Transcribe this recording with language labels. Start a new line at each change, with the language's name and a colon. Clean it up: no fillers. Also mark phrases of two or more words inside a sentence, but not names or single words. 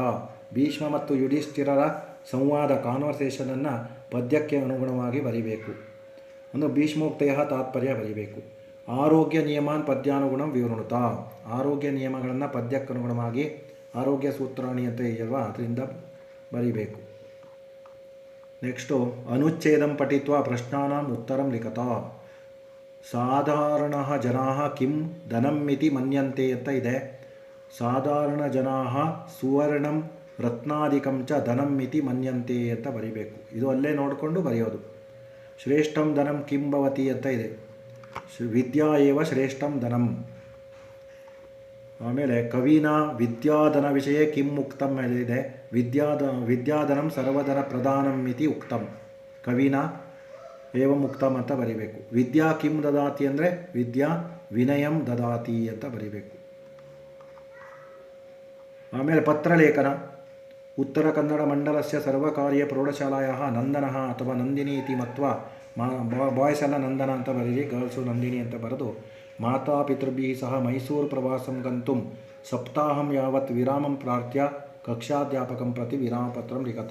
Kannada: ಭೀಷ್ಮ ಮತ್ತು ಯುಧಿಷ್ಠಿರರ ಸಂವಾದ, ಕಾನ್ವರ್ಸೇಷನನ್ನು ಪದ್ಯಕ್ಕೆ ಅನುಗುಣವಾಗಿ ಬರೀಬೇಕು. ಒಂದು ಭೀಷ್ಮೋಕ್ತೆಯ ತಾತ್ಪರ್ಯ ಬರೀಬೇಕು.
Sanskrit: ಆರೋಗ್ಯ ನಿಯಮಾನ್ ಪದ್ಯಾನುಗುಣಂ ವಿವೃಣುತ.
Kannada: ಆರೋಗ್ಯ ನಿಯಮಗಳನ್ನು ಪದ್ಯಕ್ಕನುಗುಣವಾಗಿ
Sanskrit: ಆರೋಗ್ಯ ಸೂತ್ರಾಣಿ
Kannada: ಅಂತ ಇದೆಯಲ್ವ, ಅದರಿಂದ ಬರೀಬೇಕು.
Sanskrit: ನೆಕ್ಸ್ಟು ಅನುಚ್ಛೇದಂ ಪಠಿತ್ವ ಪ್ರಶ್ನಾನಾಂ ಉತ್ತರಂ ಲಿಖತ. ಸಾಧಾರಣ ಜನಾ ಕಿಂ ಧನಂಮಿತಿ ಮನ್ಯಂತೆ
Kannada: ಅಂತ ಇದೆ.
Sanskrit: ಸಾಧಾರಣ ಜನಾ ಸುವರ್ಣಂ ರತ್ನಾದಿಕಂ ಚ ಧನಂಮಿತಿ ಮನ್ಯಂತೆ
Kannada: ಅಂತ ಬರೀಬೇಕು. ಇದು ಅಲ್ಲೇ ನೋಡಿಕೊಂಡು ಬರೆಯೋದು.
Sanskrit: ಶ್ರೇಷ್ಠಂ ಧನಂ ಕಿಂ ಭವತಿ
Kannada: ಅಂತ ಇದೆ.
Sanskrit: ವಿದ್ಯಾ ಏವ ಶ್ರೇಷ್ಠಂ ಧನಂ. ಆಮೇಲೆ ಕವಿನ ವಿದ್ಯಾಧನ ವಿಷಯ ಕಿಂ ಉಕ್ತಂ ಇದೆ. ವಿದ್ಯಾಧನಂ ಸರ್ವಧನ ಪ್ರಧಾನಂ ಇತಿ ಉಕ್ತಂ. ಕವಿನ ಏವಂ ಉಕ್ತಂ
Kannada: ಅಂತ ಬರೀಬೇಕು.
Sanskrit: ವಿದ್ಯಾ ಕಿಂ ದದಾತಿ ಅಂದರೆ ವಿದ್ಯಾ ವಿನಯಂ ದದಾತಿ
Kannada: ಅಂತ ಬರೀಬೇಕು. ಆಮೇಲೆ ಪತ್ರಲೇಖನ.
Sanskrit: ಉತ್ತರ ಕನ್ನಡ ಮಂಡಲಸ್ಯ ಸರ್ವಕಾರ್ಯ ಪ್ರೌಢಶಾಲಾಯಾः ನಂದನಃ ಅಥವಾ ನಂದಿನಿ ಇತಿ ಮತ್ವಾ.
Kannada: ಬಾಯ್ಸ್ ಎಲ್ಲ ನಂದನ ಅಂತ ಬರೀರಿ, ಗರ್ಲ್ಸು ನಂದಿನಿ ಅಂತ ಬರೆದು
Sanskrit: ಮಾತಾಪಿತೃಭಿಃ ಸಹ ಮೈಸೂರು ಪ್ರವಾಸಂ ಗಂತುಂ ಸಪ್ತಾಹಂ ಯಾವತ್ ವಿರಾಮಂ ಪ್ರಾರ್ಥ್ಯ ಕಕ್ಷಾಧ್ಯಾಪಕಂ ಪ್ರತಿ ವಿರಾಮಪತ್ರಂ ಲಿಖತ.